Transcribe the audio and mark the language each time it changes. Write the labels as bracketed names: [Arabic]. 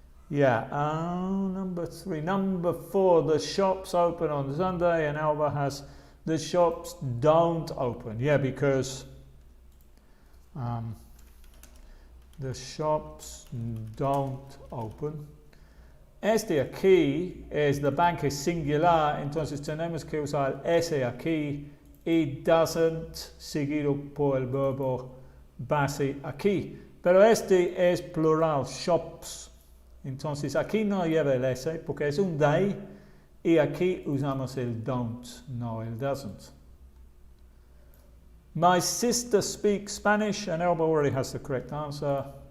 [English] Yeah, number 3. Number 4, the shops open on Sunday, and Alba has the shops don't open. Yeah, because the shops don't open. [Spanish] Este aquí es [English] the bank [Spanish] es singular, entonces tenemos que usar ese aquí y doesn't seguido por el verbo base aquí. Pero este es plural, shops. Entonces aquí no lleva el ese porque es un they y aquí usamos el don't, no el doesn't. [English] My sister speaks Spanish, and Elba already has the correct answer.